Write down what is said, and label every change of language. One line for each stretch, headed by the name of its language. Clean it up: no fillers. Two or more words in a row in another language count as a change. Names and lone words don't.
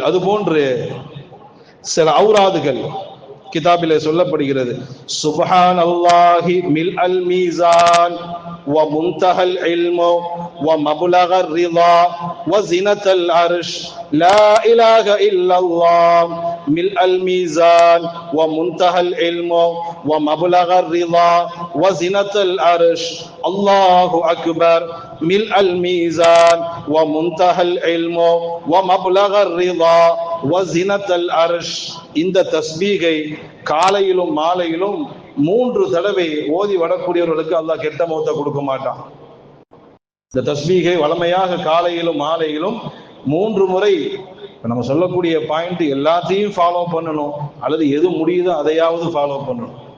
Tamil: அதுபோன்று சில ஔராதுகள் கிதாபிலே சொல்லப்படுகிறது.
Arabic: سبحان الله ملء الميزان ومنتهى العلم ومبلغ الرضا وزنة العرش لا إله إلا الله ملء الميزان ومنتهى العلم ومبلغ الرضا وزنة العرش الله أكبر ملء الميزان ومنتهى العلم ومبلغ الرضا وزنة العرش.
Tamil: இந்த தஸ்பீகை காலையிலும் மாலையிலும் 3 தடவை ஓதி வரக்கூடியவர்களுக்கு அல்லாஹ் கெட்ட மௌத்தை கொடுக்க மாட்டான். இந்த தஸ்பீகை வளமையாக காலையிலும் மாலையிலும் 3 முறை நம்ம சொல்லக்கூடிய பாயிண்ட் எல்லாத்தையும் ஃபாலோ பண்ணணும், அல்லது எது முடியுதோ அதையாவது ஃபாலோ பண்ணணும்.